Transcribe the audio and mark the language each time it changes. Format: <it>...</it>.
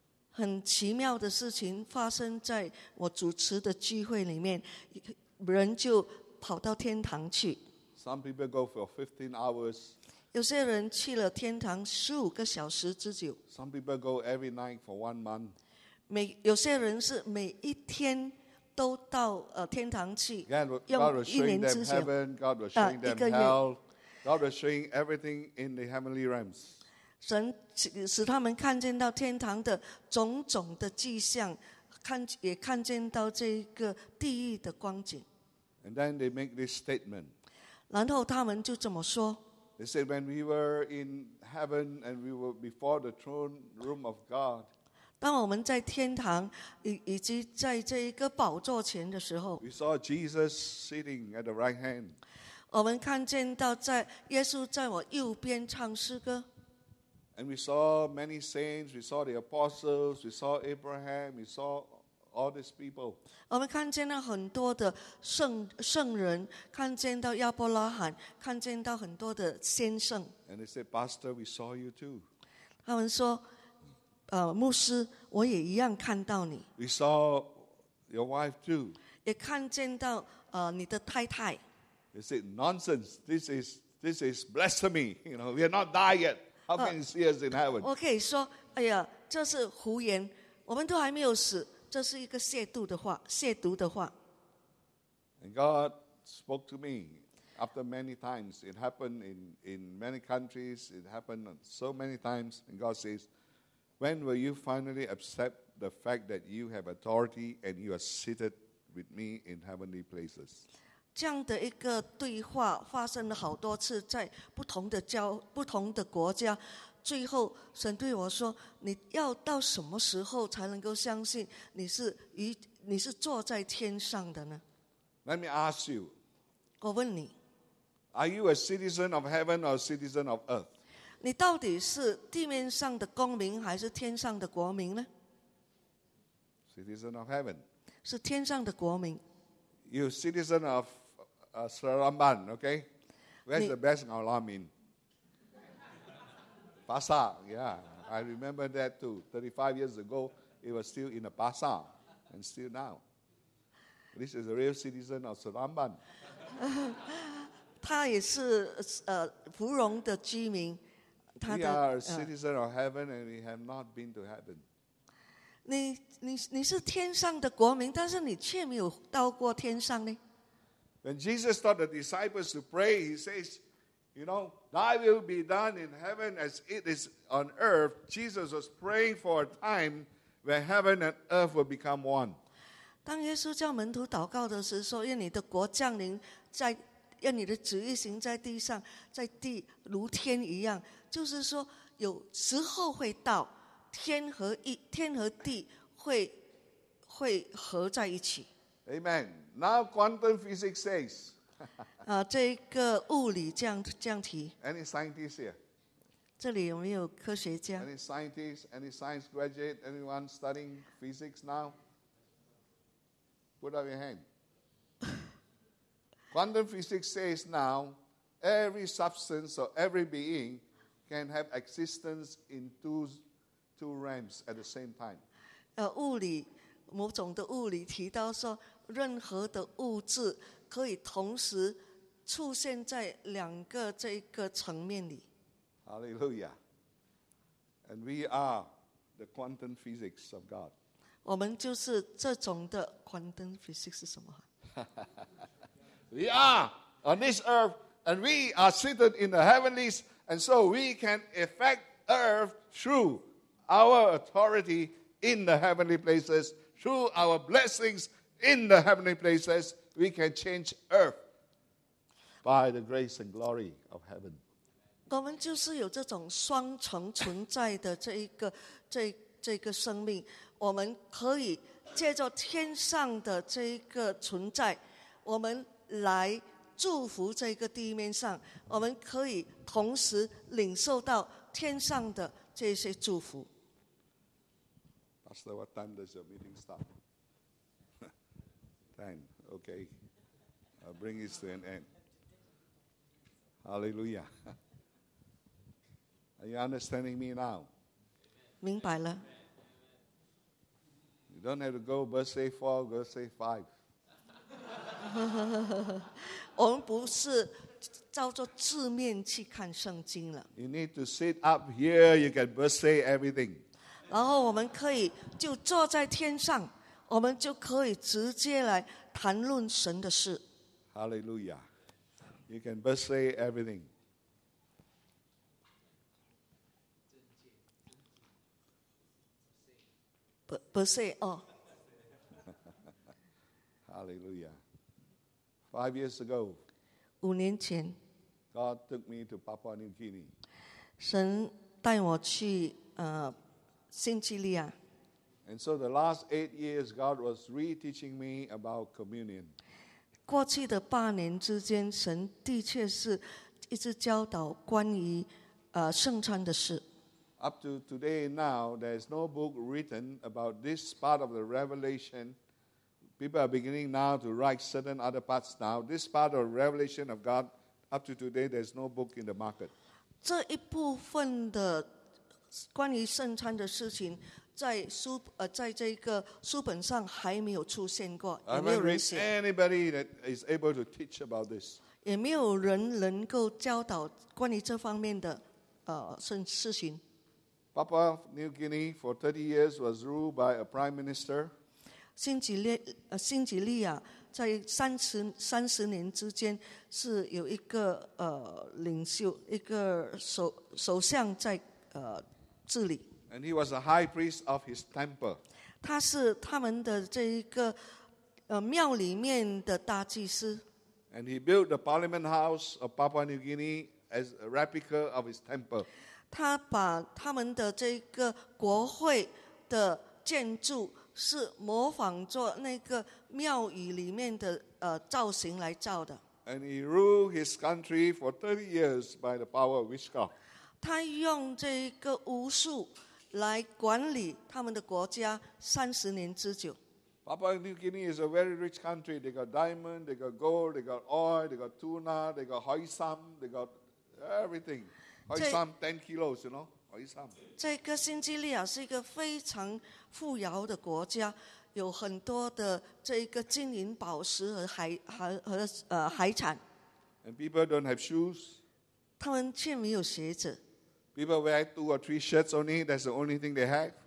<zh>很奇妙的事情发生在我主持的聚会里面人就跑到天堂去</zh> <en>Some people go for 15 hours</en> <zh>有些人去了天堂15个小时之久。</zh> <en>Some people go every night for 1 month.</en> <zh>有些人是每一天都到天堂去。</zh> <en>God was showing them heaven. God was showing them hell. God was showing everything in the heavenly realms.</en> <zh>神使他们看见到天堂的种种的迹象，也看见到这个地狱的光景。</zh> <en>And then they make this statement.</en> <zh>然后他们就这么说。</zh> <en>They said when we were in heaven and we were before the throne room of God.</en> <zh>当我们在天堂以及在这一个宝座前的时候</zh> <en>we saw Jesus sitting at the right hand.</en> <zh>我们看见到在耶稣在我右边唱诗歌</zh> <en>and we saw many saints, we saw the apostles, we saw Abraham, we saw all these people.</en> <zh>我们看见了很多的圣人，看见到亚伯拉罕，看见到很多的先圣。</zh> <en>And they said, Pastor, we saw you too.</en> <zh>他们说，牧师，我也一样看到你。</zh> <en>We saw your wife too.</en> <zh>也看见到你的太太。</zh> <en>They said, nonsense. This is blasphemy. You know, we are not died yet. How can you see us in heaven?</en> <zh>我可以说，哎呀，这是胡言，我们都还没有死。这是一个亵渎的话，亵渎的话。</zh> <en>And God spoke to me after many times. It happened in many countries. It happened so many times. And God says, "When will you finally accept the fact that you have authority and you are seated with me in heavenly places.</en> <zh>这样的一个对话发生了好多次，在不同的教、不同的国家。最后，神对我说：“你要到什么时候才能够相信你是与你是坐在天上的呢</zh> <en>？”Let me ask you.</en> <zh>我问你</zh> <en>，Are you a citizen of heaven or a citizen of earth？</en> <zh>你到底是地面上的公民还是天上的国民呢</zh> <en>？Citizen of heaven</en> <zh>是天上的国民。</zh> <en>You citizen of Seremban, okay? Where's the best Ngawlamin? Pasa, yeah. I remember that too. 35 years ago, it was still in a Pasa, and still now. This is a real citizen of Seremban.</en> <zh>他也是芙蓉的居民。</zh> <en>We are a citizen of heaven, and we have not been to heaven.</en> <zh>你是天上的国民，但是你却没有到过天上呢。</zh> <en>When Jesus taught the disciples to pray, he says, "You know, Thy will be done in heaven as it is on earth." Jesus was praying for a time where heaven and earth will become one.</en> <zh>当耶稣叫门徒祷告的时候，愿你的国降临在，愿你的旨意行在地上，在地如天一样，就是说有时候会到。天和地 会合在一起。</zh> <en>Amen. Now quantum physics says.</en> <zh>这个物理这样提。</zh> <en>Any scientists here?</en> <zh>这里有没有科学家</zh> <en>？Any scientists? Any science graduate? Anyone studying physics now? Put up your hand. Quantum physics says now every substance or every being can have existence in two realms at the same time.</en> <zh>物理某种的物理提到说，任何的物质可以同时出现在两个这一个层面里。</zh> <en>Hallelujah. And we are the quantum physics of God.</en> <zh>我们就是这种的 quantum physics 是什么？</zh> <en>We are on this earth, and we are seated in the heavenlies, and so we can affect earth through. Our authority in the heavenly places, through our blessings in the heavenly places, we can change earth by the grace and glory of heaven.</en> <zh>我们就是有这种双重存在的这个生命，我们可以借着天上的这一个存在，我们来祝福这个地面上，我们可以同时领受到天上的这些祝福。</zh> <en>So what time does your meeting start? Time, okay. I'll bring this to an end. Hallelujah. Are you understanding me now?</en> <zh>明白了。</zh> <en>You don't have to go birthday four, birthday five.</en> <zh>我们不是照着字面去看圣经了。</zh> <en>You need to sit up here, you can birthday everything.</en> <zh>然后我们可以就坐在天上，我们就可以直接来谈论神的事。</zh> <en>Hallelujah. You can birthday everything. Birthday, oh. Hallelujah. 5 years ago,</en> <zh>5年前</zh> <en>God took me to Papua New Guinea.</en> <zh>神带我去新几利亚。</zh> <en>And so the last 8 years, God was re-teaching me about communion.</en> <zh>过去的八年之间，神的确是一直教导关于圣餐的事。</zh> <en>Up to today now, there is no book written about this part of the revelation. People are beginning now to write certain other parts now. This part of the revelation of God, up to today, there is no book in the market.</en> <zh>这一部分的关于圣餐的事情，在书在这个书本上还没有出现过，也没有人写。</zh> <en>Anybody that is able to teach about this，</en> <zh>也没有人能够教导关于这方面的事情。</zh> <en>Papua New Guinea for 30 years was ruled by a prime minister。</en> <zh>新几利亚在三十年之间是有一个领袖，一个首相在治理。</zh> <en>And he was a high priest of his temple.</en> <zh>他是他们的这一个庙里面的大祭司。</zh> <en>And he built the Parliament House of Papua New Guinea as a replica of his temple.</en> <zh>他把他们的这个国会的建筑是模仿做那个庙宇里面的造型来造的。</zh> <en>And he ruled his country for 30 years by the power of witchcraft.</en> <zh>他用这个巫术来管理他们的国家三十年之久。</zh> <en>Papua New Guinea is a very rich country. They got diamond, they got gold, they got oil, they got tuna, they got hoi sam, they got everything. Hoi sam, 10 kilos, you know? Hoi sam.</en> <zh>这个新几内亚是一个非常富饶的国家，有很多的这个金银宝石和海产。</zh> <en>And people don't have shoes.</en> <zh>他们却没有鞋子。</zh> <en>People wear two or three shirts only. That's the only thing they have.</en>